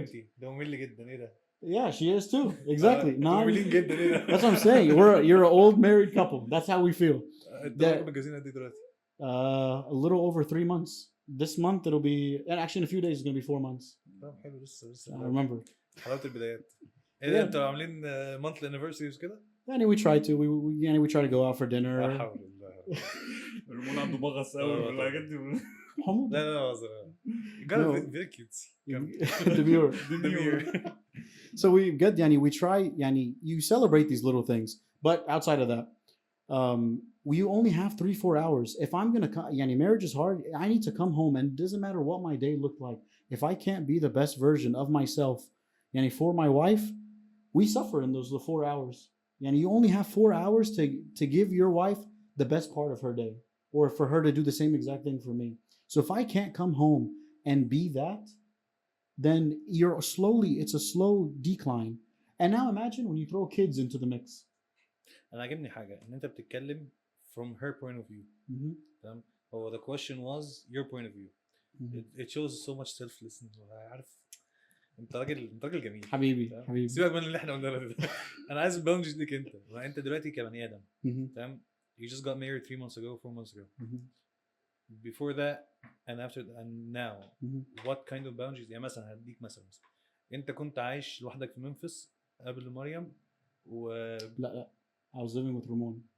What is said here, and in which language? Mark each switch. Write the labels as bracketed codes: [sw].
[ar] بنتي ده ممل جدا ايه ده؟ [en] Yeah, she is too. Exactly. [ar] مملين جدا ايه ده؟ [en] That's what I'm saying. You're an old married couple. That's how we feel. انت متجوزين قد ايه دلوقتي؟ A little over 3 months. This month it'll be, and actually in a few days it's gonna be 4 months. [ar] طب حلو لسه [en] I remember. [ar] حلاوة البدايات. ايه ده انتوا عاملين monthly anniversaries كده؟ [en] يعني we try to we try to go out for dinner. [ar] لا حول الله. رمون عنده مغص قوي والحاجات دي. حمود. لا لا بهزر. [en] got very cute. Demure. So we get يعني we try يعني you celebrate these little things, but outside of that, we only have 3-4 hours. If I'm gonna يعني marriage is hard. I need to come home, and it doesn't matter what my day looked like. If I can't be the best version of myself, يعني for my wife, we suffer in those 4 hours. Yani you only have 4 hours to give your wife the best part of her day, or for her to do the same exact thing for me. So if I can't come home and be that, then it's a slow decline. And now imagine when you throw kids into the mix. [ar] انا عجبني حاجه ان انت بتتكلم [en] from her point of view. [ar] تمام. [en] هو the question was your point of view. It shows so much selflessness. [ar] عارف انت راجل جميل حبيبي سيبك من اللي احنا قلناه ده. انا عايز الباوندريز ليك انت دلوقتي كبني ادم تمام. [en] You just got married 3 months ago 4 months ago. Before that and after and now what kind of boundaries [ar] يعني مثلا هديك مثلا انت كنت عايش لوحدك في منفس قبل مريم [en] لا I was living with Ramon.